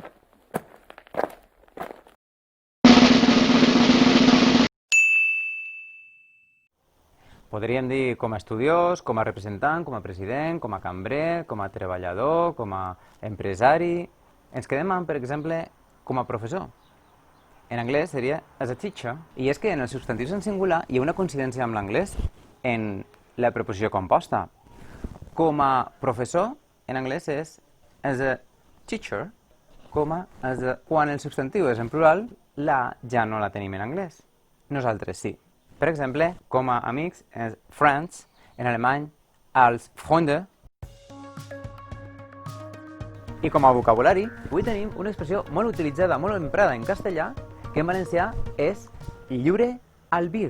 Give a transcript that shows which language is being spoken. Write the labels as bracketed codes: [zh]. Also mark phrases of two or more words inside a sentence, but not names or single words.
[ca] Podríem dir com a estudiós, com a representant, com a president, com a cambrer, com a treballador, com a empresari. Ens quedem amb, per exemple, com a professor. En anglès seria [en] as a teacher. [ca] I és que en els substantius en singular hi ha una coincidència amb l'anglès en la preposició composta. Com a professor, en anglès és [en] as a teacher. [ca] Quan el substantiu és en plural, la ja no la tenim en anglès. Nosaltres sí. Per exemple, com a amics és friends, en alemany [de] als Freunde. [ca] I com a vocabulari, avui tenim una expressió molt utilitzada, molt emprada en castellà, que en valencià és lliure albir.